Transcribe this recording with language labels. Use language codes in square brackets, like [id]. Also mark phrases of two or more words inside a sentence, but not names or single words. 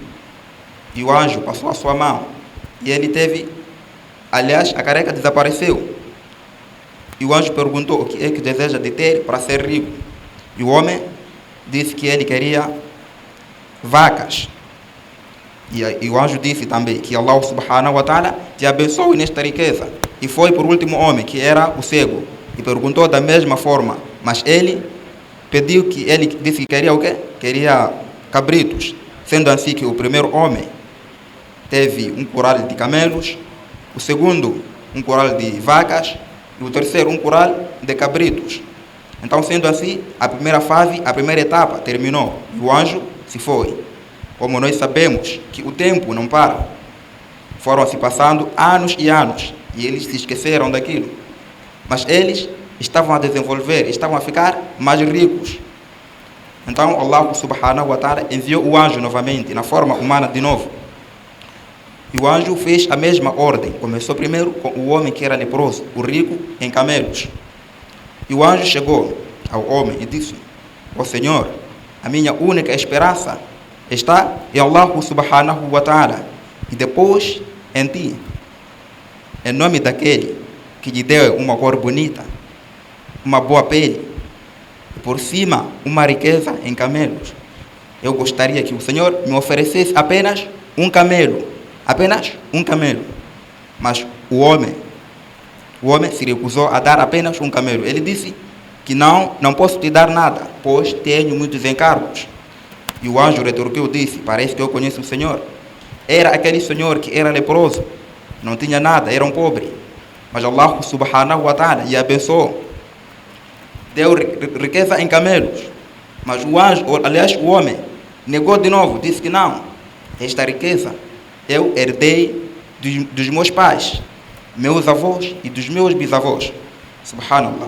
[pt] E o anjo passou a sua mão e ele teve, aliás, a careca desapareceu. E o anjo perguntou: o que é que deseja de ter para ser rico? E o homem disse que ele queria vacas. E o anjo disse também que [ar] الله سبحانه وتعالى [pt] te abençoe nesta riqueza. E foi por último homem, que era o cego, e perguntou da mesma forma, mas ele pediu que ele disse que queria o quê? Queria cabritos. Sendo assim que o primeiro homem teve um curral de camelos, o segundo um curral de vacas e o terceiro um curral de cabritos. Então, sendo assim, a primeira fase, a primeira etapa terminou e o anjo se foi. Como nós sabemos que o tempo não para, foram se passando anos e anos e eles se esqueceram daquilo. Mas eles estavam a desenvolver, estavam a ficar mais ricos. Então [ar] الله سبحانه وتعالى [pt] enviou o anjo novamente, na forma humana de novo. E o anjo fez a mesma ordem. Começou primeiro com o homem que era leproso, o rico em camelos. E o anjo chegou ao homem e disse: ó Senhor, a minha única esperança está em [ar] الله سبحانه وتعالى [pt] e depois em ti, em nome daquele que lhe deu uma cor bonita, uma boa pele, e por cima uma riqueza em camelos. Eu gostaria que o Senhor me oferecesse apenas um camelo, mas o homem se recusou a dar apenas um camelo. Ele disse que não posso te dar nada, pois tenho muitos encargos. E o anjo retorquiu e disse: parece que eu conheço o Senhor. Era aquele senhor que era leproso, não tinha nada, era um pobre, mas [ar] الله سبحانه وتعالى [pt] lhe abençoou, deu riqueza em camelos. Mas o homem negou de novo, disse que não, esta riqueza eu herdei dos meus pais, meus avós e dos meus bisavós. Subhanallah.